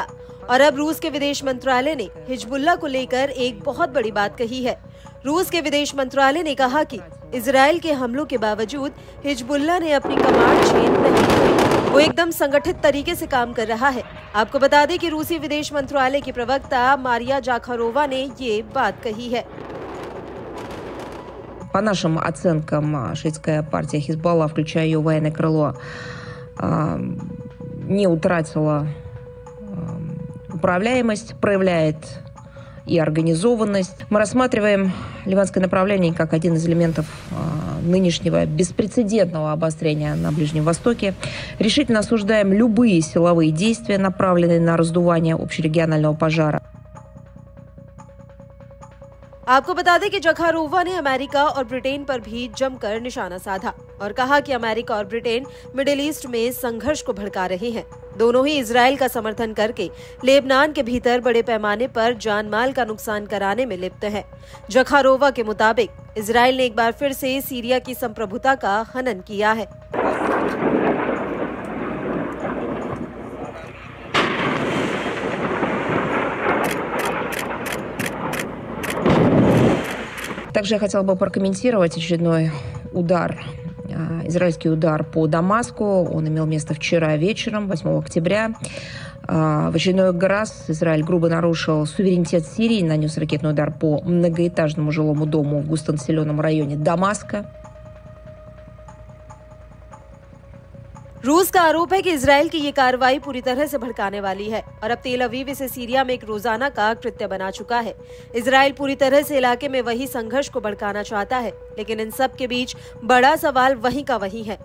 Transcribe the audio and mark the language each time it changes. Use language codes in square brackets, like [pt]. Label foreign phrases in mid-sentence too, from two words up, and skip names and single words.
[hi] और अब रूस के विदेश मंत्रालय ने हिजबुल्लाह को लेकर एक बहुत बड़ी बात कही है। रूस के विदेश मंत्रालय ने कहा कि इजराइल के हमलों के बावजूद हिजबुल्लाह ने अपनी [en] command change [hi] नहीं की, वो एकदम संगठित तरीके से काम कर रहा है। आपको बता दें कि रूसी विदेश मंत्रालय की प्रवक्ता मारिया जाखारोवा ने ये बात कही है। [ru] По нашим оценкам, шиитская партия Хизбалла, включая ее военное крыло, не утратила управляемость, проявляет и организованность. Мы рассматриваем ливанское направление как один из элементов нынешнего беспрецедентного обострения на Ближнем Востоке. Решительно осуждаем любые силовые действия, направленные на раздувание общерегионального пожара. [hi] आपको बता दें कि जाखारोवा ने अमेरिका और ब्रिटेन पर भी जमकर निशाना साधा और कहा कि अमेरिका और ब्रिटेन मिडिल ईस्ट में संघर्ष को भड़का रहे हैं। दोनों ही इजराइल का समर्थन करके लेबनान के भीतर बड़े पैमाने पर जान माल का नुकसान कराने में लिप्त है। जाखारोवा के मुताबिक इजराइल ने एक बार फिर से सीरिया की संप्रभुता का हनन किया है। [ru] Также я хотела бы прокомментировать очередной удар, израильский удар по Дамаску. Он имел место вчера вечером, 8 октября. В очередной раз Израиль грубо нарушил суверенитет Сирии, нанес ракетный удар по многоэтажному жилому дому в густонаселенном районе Дамаска. [hi] रूस का आरोप है कि इजराइल की ये कार्रवाई पूरी तरह से भड़काने वाली है और अब तेल अवीव इसे सीरिया में एक रोजाना का कृत्य बना चुका है। इजराइल पूरी तरह से इलाके में वही संघर्ष को भड़काना चाहता है, लेकिन इन सब के बीच बड़ा सवाल वहीं का वहीं है।